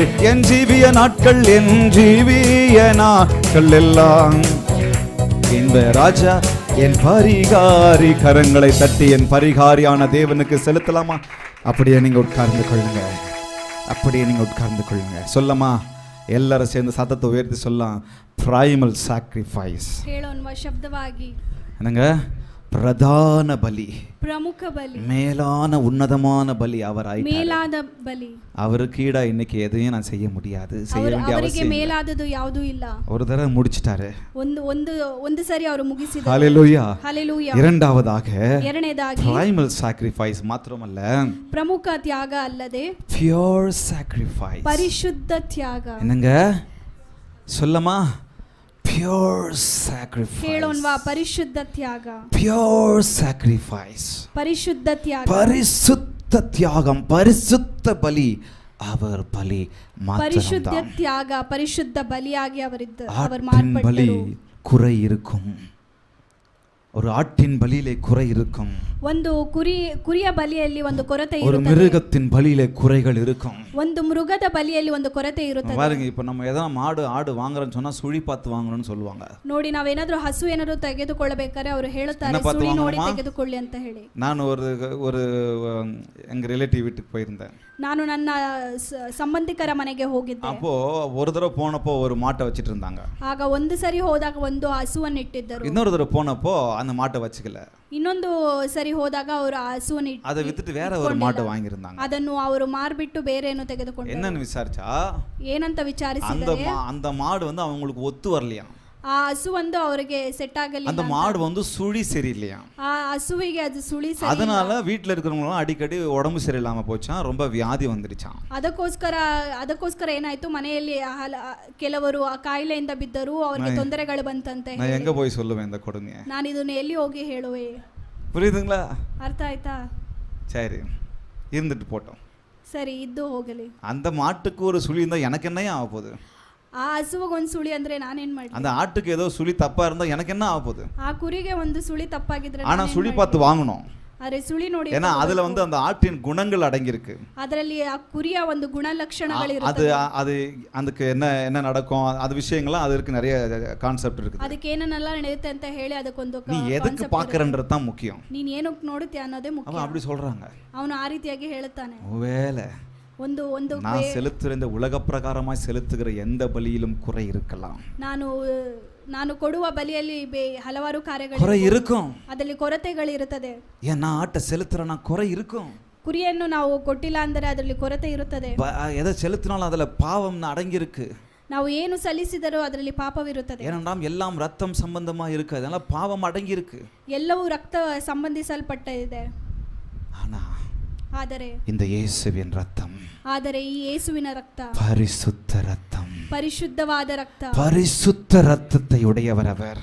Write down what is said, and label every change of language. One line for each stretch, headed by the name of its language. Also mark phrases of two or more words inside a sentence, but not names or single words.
Tamil: என் ஜீவிய நாட்கள், என் ஜீவிய நாட்கள் எல்லாம் இன்ப ராஜா என் பரிகாரி. கரங்களை தட்டி என் பரிகாரியான தேவனுக்கு செலுத்தலாமா? அப்படியே நீங்க உட்கார்ந்து கொள்ளுங்க. அப்படியே நீங்க உட்கார்ந்து கொள்ளுங்க. சொல்லமா? ಎಲ್ಲರೂ சேர்ந்து சத்தத்தை உயர்த்தி சொல்லலாம்.
English: primal sacrifice.
Kannada: ಹೇಳೋಣ ಶಬ್ದವಾಗಿ.
Tamil: என்னங்க? பிரதான பலி,
Kannada: ಪ್ರಮುಖ ಬಲಿ,
Tamil: மேலான உன்னதமான பலி அவர்
Kannada: ಮೇಲಾದ ಬಲಿ.
Tamil: அவருக்கு ஈடா இன்னைக்கு எதையும் நான் செய்ய முடியாது, செய்ய வேண்டிய
Kannada: ಅವರಿಗೆ
Tamil: அவசியம்
Kannada: ಮೇಲಾದದು ಯಾವುದೂ ಇಲ್ಲ.
Tamil: ஒரு தடவை முடிச்சிட்டாரு.
Kannada: ಒಂದು ಸರಿ ಅವರು ಮುಗಿಸಿದರು.
Tamil: ஹalleluya. ஹalleluya.
English: இரண்டாவதாக primal sacrifice ಮಾತ್ರமಲ್ಲ,
Kannada: ಪ್ರಮುಖ ತ್ಯಾಗ ಅಲ್ಲದೆ
English: pure sacrifice,
Kannada: ಪರಿಶುದ್ಧ ತ್ಯಾಗ.
Tamil: என்னங்க? சொல்லமா?
English: pure sacrifice.
Kannada: ಹೇಳೋಣವಾ? ಪರಿಶುದ್ಧ ತ್ಯಾಗ.
English: pure sacrifice,
Kannada: ಪರಿಶುದ್ಧ ತ್ಯಾಗ,
Tamil: பரிசுத்த தியாகம், பரிசுத்த பலி. அவர் பலி மாத்திரம்.
Kannada: ಪರಿಶುದ್ಧ ತ್ಯಾಗ, ಪರಿಶುದ್ಧ ಬಲಿಯಾಗಿ அவர்
Tamil: பலி
Kannada: ಮಾರ್ಪಟ್ಟರು.
Tamil: குறை இருக்கும். ஒரு ஆட்டின் பலியிலே குறை இருக்கும்.
Kannada: ಒಂದು ಕುರಿಯ ಬಲಿಯಲ್ಲಿ ಒಂದು ಕೊರತೆ
Tamil: ஒரு
Kannada: ಇರುತ್ತದೆ.
Tamil: மிருகத்தின் பலியிலே குறைகள் இருக்கும்.
Kannada: ಒಂದು ಮೃಗದ ಬಲಿಯಲ್ಲಿ ಒಂದು ಕೊರತೆ ಇರುತ್ತದೆ.
Tamil: பாருங்க, இப்போ நம்ம எதனா மாடு ஆடு வாங்குறோம்னு சொன்னா சுழி பார்த்து வாங்கணும்னு சொல்லுவாங்க.
Kannada: ನೋಡಿ, ನಾವೇನಾದ್ರೂ ಹಸು ಏನಾದ್ರೂ ತೆಗೆದುಕೊಳ್ಳಬೇಕಾದ್ರೆ ಅವರು ಹೇಳುತ್ತಾರೆ ಸುಳಿ ನೋಡಿ ತೆಗೆದುಕೊಳ್ಳಿ ಅಂತ ಹೇಳಿ.
Tamil: ನಾನು ஒரு எங்க ரிலேட்டிவ் வீட்டுக்கு போயிருந்தேன்.
Kannada: ನಾನು ನನ್ನ ಸಂಬಂಧಿಕರ ಮನೆಗೆ ಹೋಗಿದ್ದೆ.
Tamil: அப்போ ஒரு தடவை போனப்போ ஒரு மாட்டை வச்சிட்டு இருந்தாங்க.
Kannada: ಆಗ ಒಂದು ಸರಿ ಹೋದಾಗ ಒಂದು ಹಸುವನ್ನು ಇಟ್ಟಿದ್ದರು.
Tamil: இன்னொரு தடவை போனப்போ அந்த மாட்டை வச்சுக்கல.
Kannada: ಇನ್ನೊಂದು ಸರಿ ಹೋದಾಗ ಅವರು ಆ ಹಸುವನ್ನು
Tamil: அதை வித்துட்டு வேற ஒரு மாட்டை வாங்கியிருந்தாங்க.
Kannada: ಅದನ್ನು ಅವರು ಮಾರ್ಬಿಟ್ಟು ಬೇರೆ ಏನು ತೆಗೆದುಕೊಂಡರು.
Tamil: என்னன்னு விசாரிச்சா
Kannada: ಏನಂತ ವಿಚಾರಿಸಿದರೆ
Tamil: அந்த மாடு வந்து அவங்களுக்கு ஒத்து வரலையா.
Kannada: ಆ ಹಸು ಒಂದು ಅವರಿಗೆ ಸೆಟ್
Tamil: அந்த
Kannada: ಆಗಲಿಲ್ಲ.
Tamil: மாடு வந்து சுழி சரியில்லையா,
Kannada: ಆ ಹಸುವಿಗೆ ಅದು ಸುಳಿ ಸರಿ ಇಲ್ಲ.
Tamil: அதனால வீட்டுல இருக்கிறவங்களும் அடிக்கடி உடம்பு சரியில்லாம போச்சான், ரொம்ப வியாதி வந்துடுச்சான்.
Kannada: ಅದಕ್ಕೋಸ್ಕರ ಏನಾಯ್ತು, ಮನೆಯಲ್ಲಿ ಕೆಲವರು ಆ ಕಾಯಿಲೆಯಿಂದ ಬಿದ್ದರು, ಅವರಿಗೆ ತೊಂದರೆಗಳು ಬಂತಂತೆ.
Tamil: நான் எங்க போய் சொல்லுவேன் இந்த கொடுமையை?
Kannada: ನಾನು ಇದನ್ನ ಎಲ್ಲಿ ಹೋಗಿ ಹೇಳುವೆ?
Tamil: புரியுதுங்களா?
Kannada: ಅರ್ಥ ಆಯ್ತಾ?
Tamil: சரி, இருந்துட்டு போட்டோம்.
Kannada: ಸರಿ, ಇದ್ದು ಹೋಗಲಿ.
Tamil: அந்த மாட்டுக்கு ஒரு சுழி இருந்தா எனக்கு என்னையா ஆக போகுது?
Kannada: ಆ ಹಸುವಿಗೆ ಒಂದು ಸುಳಿ ಅಂದ್ರೆ ನಾನೇನ್ ಮಾಡಿ?
Tamil: அந்த ஆட்டுக்கு ஏதோ சுழி தப்பா இருந்தா எனக்கு என்ன ஆக போகுது?
Kannada: ಆ ಕುರಿಗೆ ಒಂದು ಸುಳಿ ತಪ್ಪಾಗಿದ್ರೆ
Tamil: ஆனா சுழி பார்த்து வாங்கணும்.
Kannada: ಅರೆ ಸುಳಿ ನೋಡಿ,
Tamil: ஏன்னா அதுல வந்து அந்த ஆட்டின் குணங்கள் அடங்கி இருக்கு.
Kannada: ಅದರಲ್ಲಿ ಆ ಕುರಿಯ ಒಂದು ಗುಣಲಕ್ಷಣಗಳು
Tamil: அது
Kannada: ಇರುತ್ತದೆ.
Tamil: அது அதுக்கு என்ன நடக்கும், அது விஷயங்கள்லாம் அதுக்கு நிறைய கான்செப்ட் இருக்கு.
Kannada: ಅದಕ್ಕೆ ಏನನ್ನೆಲ್ಲ ನಡೆಯುತ್ತೆ ಅಂತ ಹೇಳಿ ಅದಕ್ಕೊಂದು
Tamil: நீ எதுக்கு பாக்குறன்றது தான் முக்கியம்.
Kannada: ನೀನ್ ಏನಕ್ಕೆ ನೋಡುತ್ತೆ ಅನ್ನೋದೇ ಮುಖ್ಯ.
Tamil: அவன் அப்படி சொல்றாங்க.
Kannada: ಅವನು ಆ ರೀತಿಯಾಗಿ ಹೇಳುತ್ತಾನೆ.
Tamil: ஒருவேளை
Kannada: ಒಂದು
Tamil: நான் செலுத்துகிற இந்த உலக பிரகாரமாய் செலுத்துகிற எந்த பலியிலும் குறை இருக்கலாம்.
Kannada: ನಾನು ಕೊಡುವ ಬಲಿಯಲ್ಲಿ ಹಲವಾರು ಕಾರ್ಯಗಳು
Tamil: குறை இருக்கும்.
Kannada: ಅದರಲ್ಲಿ ಕೊರತೆಗಳು ಇರುತ್ತದೆ.
Tamil: ஏன்னா ஆட்டை செலுத்துறனா குறை இருக்கும்.
Kannada: ಕುರಿಯನ್ನು ನಾವು ಕೊಟ್ಟಿಲ್ಲ ಅಂದರೆ ಅದರಲ್ಲಿ ಕೊರತೆ ಇರುತ್ತದೆ.
Tamil: எதை செலுத்தினாலும் அதுல பாவம் அடங்கி இருக்கு.
Kannada: ನಾವು ಏನು ಸಲ್ಲಿಸಿದರೂ ಅದರಲ್ಲಿ ಪಾಪವಿರುತ್ತದೆ.
Tamil: ஏனென்றால் எல்லாம் ரத்தம் சம்பந்தமா இருக்கு, அதனால பாவம் அடங்கி இருக்கு.
Kannada: ಎಲ್ಲವೂ ರಕ್ತ ಸಂಬಂಧಿಸಲ್ಪಟ್ಟಿದೆ. ಆದರೆ
Tamil: இந்த இயேசுவின் ரத்தம்,
Kannada: ಆದರೆ ಈ ಯೇಸುವಿನ ರಕ್ತ
Tamil: பரிசுத்த ரத்தம்,
Kannada: ಪರಿಶುದ್ಧವಾದ ರಕ್ತ,
Tamil: பரிசுத்த ரத்தத்தை உடையவர் அவர்.